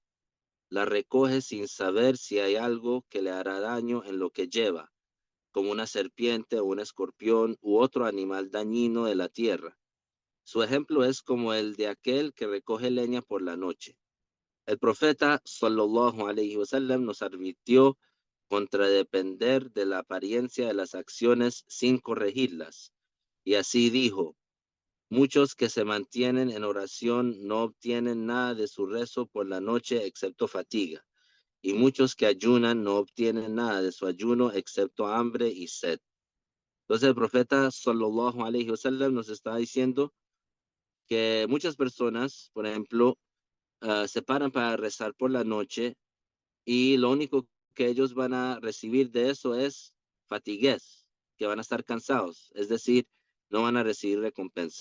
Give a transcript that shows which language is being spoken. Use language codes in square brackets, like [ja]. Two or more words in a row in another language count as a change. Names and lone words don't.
[es] La recoge sin saber si hay algo que le hará daño en lo que lleva, como una serpiente o un escorpión u otro animal dañino de la tierra. Su ejemplo es como el de aquel que recoge leña por la noche. El profeta [ar] صلى الله عليه وسلم [es] nos advirtió contra depender de la apariencia de las acciones sin corregirlas. Y así dijo: muchos que se mantienen en oración no obtienen nada de su rezo por la noche excepto fatiga, y muchos que ayunan no obtienen nada de su ayuno excepto hambre y sed. Entonces el profeta [ar] صلى الله عليه وسلم [es] nos está diciendo que muchas personas, por ejemplo, se paran para rezar por la noche, y lo único que ellos van a recibir de eso es fatiguez, que van a estar cansados, es decir, no van a recibir recompensa.